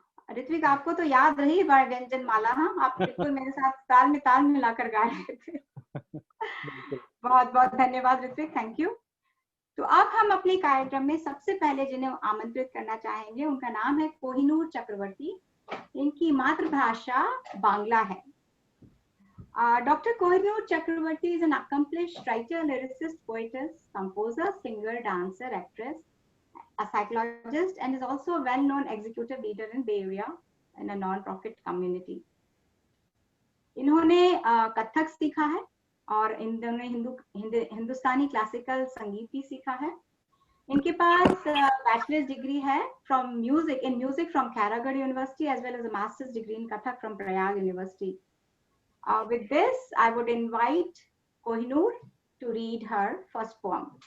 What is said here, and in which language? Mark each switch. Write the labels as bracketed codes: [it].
[hi] ऋत्विक, आपको तो याद रही व्यंजन माला। हाँ, आप बिल्कुल मेरे साथ ताल में ताल मिलाकर गा रहे थे। बहुत बहुत धन्यवाद ऋत्विक, [en] Thank you. [hi] तो अब हम अपने कार्यक्रम में सबसे पहले जिन्हें आमंत्रित करना चाहेंगे, उनका नाम है कोहिनूर चक्रवर्ती। इनकी मातृभाषा बांग्ला है। [en] Dr. Kohinoor Chakravarti is an accomplished writer, lyricist, poetess, composer, singer, dancer, actress, a psychologist, and is also a well-known executive leader in Bay Area in a non-profit community. [hi] इन्होंने कथक सीखा है और इन्होंने हिंदुस्तानी क्लासिकल संगीत भी सीखा है। इनके पास [en] bachelor's degree [hi] है [en] From music in music from Khairagarh university, as well as a master's degree in Kathak from Prayag university. With this, I would invite Kohinoor to read her first poem.